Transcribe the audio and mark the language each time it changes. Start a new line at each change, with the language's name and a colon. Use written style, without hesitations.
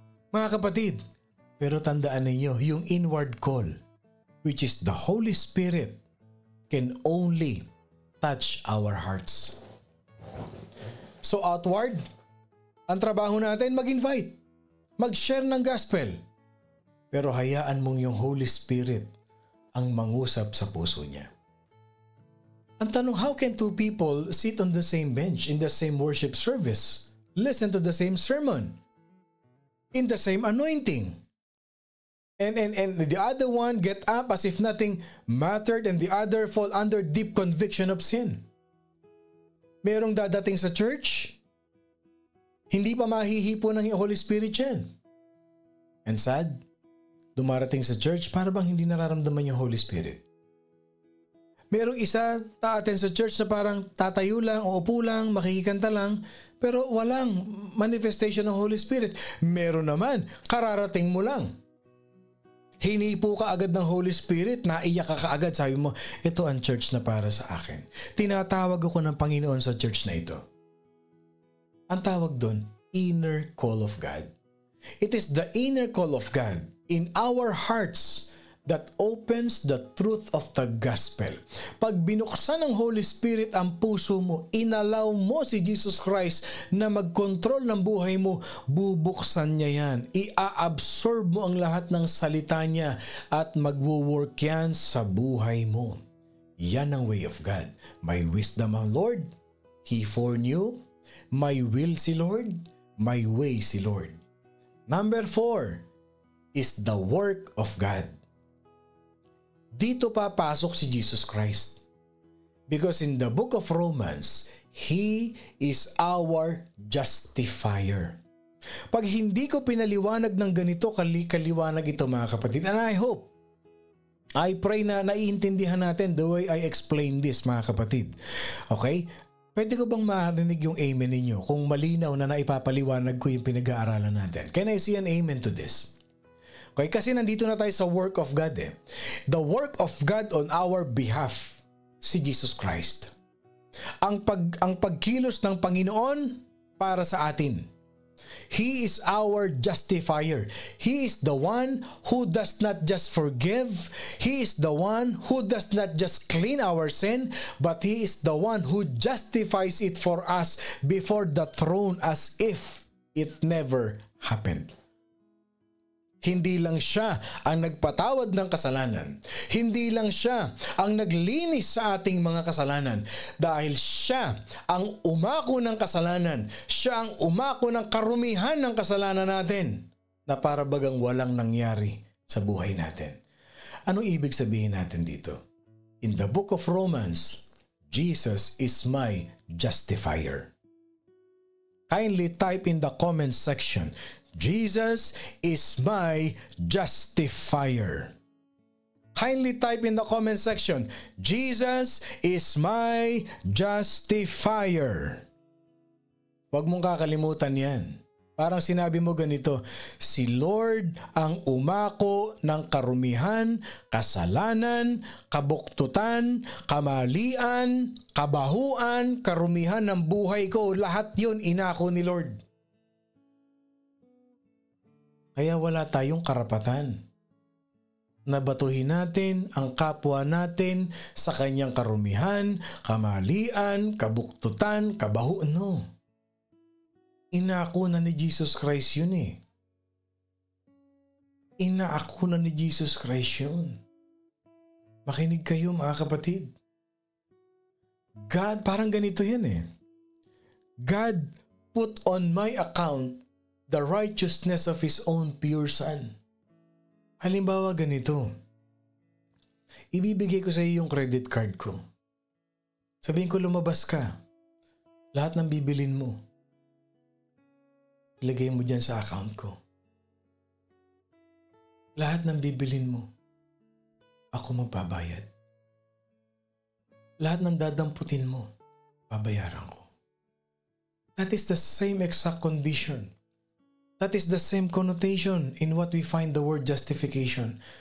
Filipino: Mga kapatid, pero tandaan ninyo, yung
English: inward call, which is the Holy Spirit, can only touch our hearts.
Filipino: So outward, ang trabaho natin mag-invite, mag-share ng gospel. Pero hayaan mong yung Holy Spirit ang mangusap sa puso niya. Ang tanong,
English: how can two people sit on the same bench in the same worship service, listen to the same sermon, in the same anointing, and the other one get up as if nothing mattered and the other fall under deep conviction of sin?
Filipino: Merong dadating sa church, hindi pa mahihipo ng Holy Spirit yan. And sad, dumarating sa church para bang hindi nararamdaman yung Holy Spirit. Merong isa ta-attend sa church na parang tatayo lang o upo lang, makikikanta lang, pero walang manifestation ng Holy Spirit. Meron naman, kararating mo lang. Hinipo ka agad ng Holy Spirit, naiyak ka kaagad, sabi mo, ito ang church na para sa akin. Tinatawag ako ng Panginoon sa church na ito. Ang tawag doon, inner call of God.
English: It is the inner call of God in our hearts that opens the truth of the gospel.
Filipino: Pag binuksan ng Holy Spirit ang puso mo, inalaw mo si Jesus Christ na mag-control ng buhay mo, bubuksan niya yan. Ia-absorb mo ang lahat ng salita niya at magwo-work yan sa buhay mo. Yan ang way of God. May wisdom ang Lord, He foreknew. May will si Lord, may way si Lord.
English: Number 4 is the work of God.
Filipino: Dito papasok si Jesus Christ.
English: Because in the book of Romans, He is our justifier.
Filipino: Pag hindi ko pinaliwanag ng ganito kaliwanag ito mga kapatid,
English: and I pray
Filipino: na naiintindihan natin
English: the way I explain this
Filipino: mga kapatid. Okay? Pwede ko bang marinig yung amen ninyo kung malinaw na naipapaliwanag ko yung pinag-aaralan natin?
English: Can I see an amen to this? Okay,
Filipino: kasi nandito na tayo sa work of God eh.
English: The work of God on our behalf,
Filipino: si Jesus Christ. Ang pagkilos ng Panginoon para sa atin.
English: He is our justifier. He is the one who does not just forgive. He is the one who does not just clean our sin, but He is the one who justifies it for us before the throne as if it never happened.
Filipino: Hindi lang siya ang nagpatawad ng kasalanan. Hindi lang siya ang naglinis sa ating mga kasalanan. Dahil siya ang umako ng kasalanan. Siya ang umako ng karumihan ng kasalanan natin na para bagang walang nangyari sa buhay natin. Anong ibig sabihin natin dito?
English: In the book of Romans, Jesus is my justifier. Kindly type in the comment section, Jesus is my justifier. Kindly type in the comment section, Jesus is my justifier.
Filipino: Huwag mong kakalimutan yan. Parang sinabi mo ganito, si Lord ang umako ng karumihan, kasalanan, kabuktutan, kamalian, kabahuan, karumihan ng buhay ko. Lahat yun inako ni Lord. Kaya wala tayong karapatan na batuhin natin ang kapwa natin sa kanyang karumihan, kamalian, kabuktutan, kabahuan. No. Inako na ni Jesus Christ yun eh. Inaako na ni Jesus Christ yun. Makinig kayo mga kapatid. God, parang ganito yan eh.
English: God put on my account the righteousness of His own pure Son.
Filipino: Halimbawa ganito. Ibibigay ko sa iyo yung credit card ko. Sabihin ko lumabas ka. Lahat ng bibilin mo. ilagay mo dyan sa account ko. Lahat ng bibilin mo, ako magbabayad. Lahat ng dadamputin mo, babayaran ko.
English: That is the same exact condition. That is the same connotation in what we find the word justification.